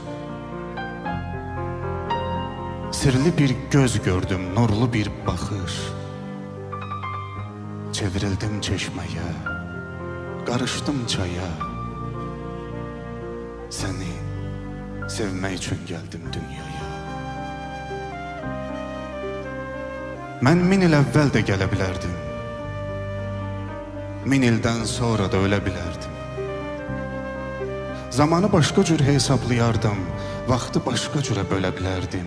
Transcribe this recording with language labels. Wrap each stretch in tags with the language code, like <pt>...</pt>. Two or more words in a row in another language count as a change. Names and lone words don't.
<tr>Sirli bir göz gördüm, nurlu bir bakış. Çevrildim çeşmeye, karıştım çaya. Seni sevmek için geldim dünyaya.</tr> <az>Mən 1000 il əvvəl də gələ bilərdim. 1000 ildən sonra da ölə bilərdim. Zamanı başqa cür hesablayardım, vaxtı başqa cürə bölə bilərdim.</az>